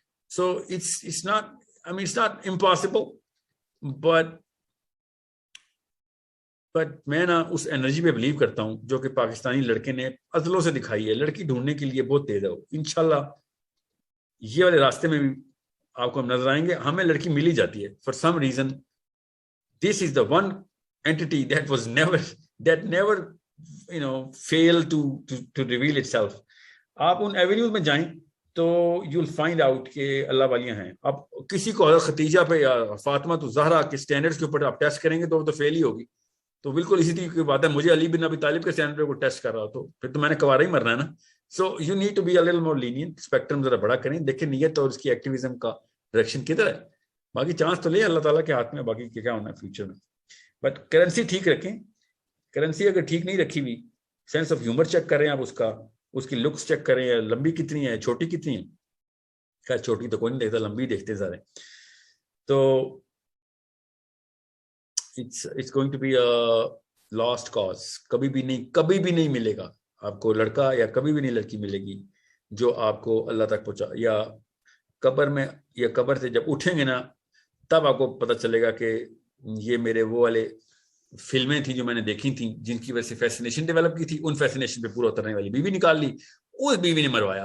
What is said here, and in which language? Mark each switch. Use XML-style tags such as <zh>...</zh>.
<en>so it's not impossible, but</en> <ur>میں نا اس energy پہ بلیو کرتا ہوں جو کہ پاکستانی لڑکے نے عضلوں سے دکھائی ہے. لڑکی ڈھونڈنے کے لیے بہت تیز ہے وہ, انشاءاللہ یہ والے راستے میں بھی آپ کو ہم نظر آئیں گے. ہمیں لڑکی مل ہی جاتی ہے for some reason.</ur> <en>This is the one entity that never failed to reveal itself.</en> <ur>آپ ان ایونیوز میں جائیں تو</ur> <en>you will find out</en> <ur>کہ اللہ والیاں ہیں. اب کسی کو حضرت ختیجہ پہ یا فاطمہ تو زہرا کے سٹینڈرڈز کے اوپر آپ ٹیسٹ کریں گے تو وہ تو فیل ہی ہوگی. تو بالکل اسی طریقے کی بات ہے, مجھے علی بن ابی طالب کے سٹینڈرڈ پہ کوئی ٹیسٹ کر رہا تو پھر تو میں نے کوارا ہی مرنا ہے نا.</ur> <en>so you need to be a little more lenient,</en> <ur>spectrum ذرا بڑا کریں, دیکھیں نیت اور اس کی ایکٹیویزم کا ڈائریکشن کدھر ہے. باقی چانس تو لے اللہ تعالیٰ کے ہاتھ میں, باقی کیا ہونا ہے فیوچر میں. بٹ کرنسی ٹھیک رکھیں. کرنسی اگر ٹھیک نہیں رکھی ہوئی, سینس آف ہیومر چیک کریں آپ, اس کی لکس چیک کریں, لمبی کتنی ہے, چھوٹی کتنی ہے. خیر چھوٹی تو کوئی نہیں دیکھتا, لمبی دیکھتے سارے.</ur> <en>تو it's going to be a lost cause.</en> <ur>کبھی بھی نہیں ملے گا آپ کو لڑکا, یا کبھی بھی نہیں لڑکی ملے گی جو آپ کو اللہ تک پہنچا. یا قبر میں, یا قبر سے جب اٹھیں گے نا تب آپ کو پتہ چلے گا کہ یہ میرے وہ والے فلمیں تھیں جو میں نے دیکھی تھیں جن کی وجہ سے فیسینیشن ڈیولپ کی تھی, ان فیسینیشن پہ پورا اترنے والی بیوی نکال لی, اس بیوی نے مروایا.</ur>